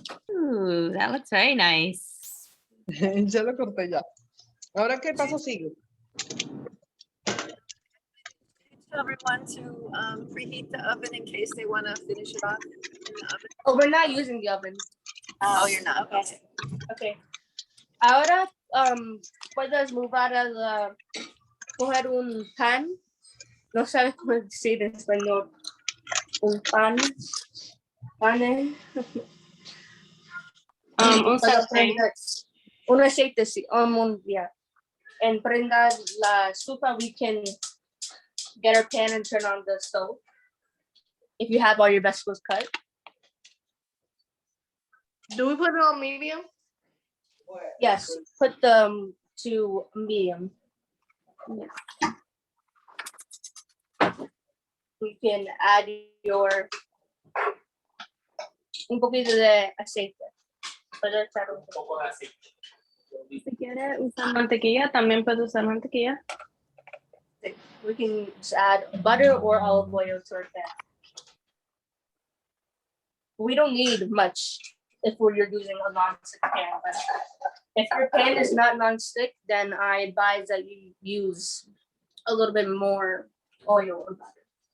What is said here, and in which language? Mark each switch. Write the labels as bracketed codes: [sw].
[en] Ooh, that looks very nice. [es] Ya lo corté ya. Ahora, ¿qué paso sigue? [en] Tell everyone to preheat the oven in case they want to finish it off in the oven. Oh, we're not using the oven. Oh, you're not. Okay. Okay. [es] Ahora, puedes mover coger un pan. No sabes cómo decir en español. Un pan. Pane. Un Para sartén. prender un aceite, sí, [en] yeah. And [es] prenda la estufa, [en] we can get our pan and turn on the stove. If you have all your vegetables cut. Do we put it on medium? Yes, put them to medium. Yes. We can add [es] un poquito de aceite. Puedes echar un poco. Si quiere usar mantequilla, también puede usar mantequilla. [en] We can just add butter or olive oil to our pan. We don't need much if you're using a non-stick pan, but if your pan is not non-stick, then I advise that you use a little bit more oil or butter.